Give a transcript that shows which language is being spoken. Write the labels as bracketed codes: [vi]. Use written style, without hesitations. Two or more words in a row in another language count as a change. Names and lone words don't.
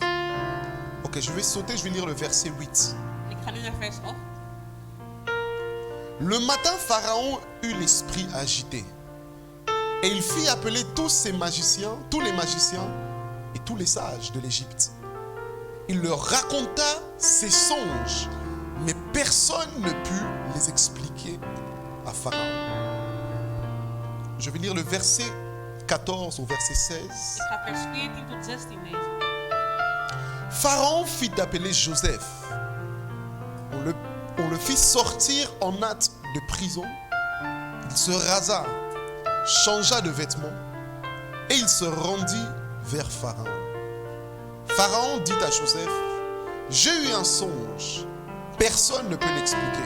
[fr] Ok, je vais sauter, je vais lire le verset 8. [nl] Ik ga nu naar vers 8. [fr] Le matin, Pharaon eut l'esprit agité. Et il fit appeler tous les magiciens et tous les sages de l'Égypte. Il leur raconta ses songes, mais personne ne put les expliquer à Pharaon. Je vais lire le verset 14 au verset 16. [nl] Ik ga vers 14 tot 16 lezen. [fr] Pharaon fit appeler Joseph. On le fit sortir en hâte de prison. Il se rasa, changea de vêtements et il se rendit vers Pharaon. Pharaon dit à Joseph, j'ai eu un songe, personne ne peut l'expliquer.